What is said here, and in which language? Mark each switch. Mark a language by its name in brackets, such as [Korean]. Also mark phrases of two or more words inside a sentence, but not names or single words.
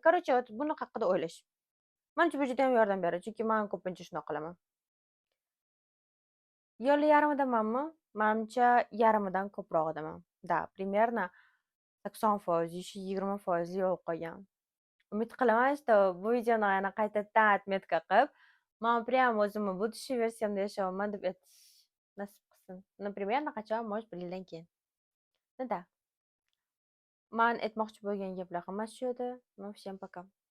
[Uzbek] Короче, buni haqida o'ylash. Manimcha, bu juda ham yordam beradi, chunki men ko'pincha shunaqa qilaman. Yo'li yarmidamanmi? Manimcha, yarmidan ko'prog'idaman. [Russian] Да, примерно 80%, еще 20% [Uzbek] yo'l qo'ygan. Umid qilaman, что bu videoni yana qaytadan отметка qilib, men прям o'zimni будущий versiyamda yashayapman deb aytish nasib qilsin. Например, qachon, может, 1 yildan keyin. [Russian] Ну да. [Uzbek] Men aytmoqchi bo'lgan gaplar hammasi shu edi. [Russian] Ну, всем пока.